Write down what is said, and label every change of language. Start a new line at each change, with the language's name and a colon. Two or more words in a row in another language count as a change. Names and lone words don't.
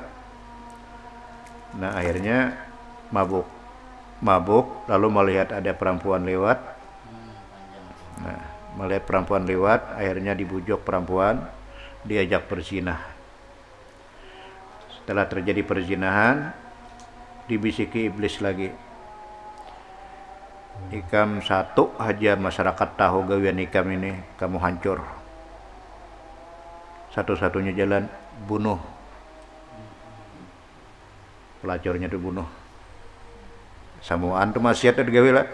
Indonesian: Nah akhirnya mabuk lalu melihat ada perempuan lewat. Nah melihat perempuan lewat, akhirnya dibujuk perempuan, diajak berzinah. Setelah terjadi perzinahan, dibisiki iblis lagi,
Banjar: ikam satu aja masyarakat tahu gawian ikam ini,
Indonesian: kamu hancur. Satu-satunya jalan bunuh. Pelacurnya dibunuh.
Banjar: Samuan tuh maksiat itu digawe lah.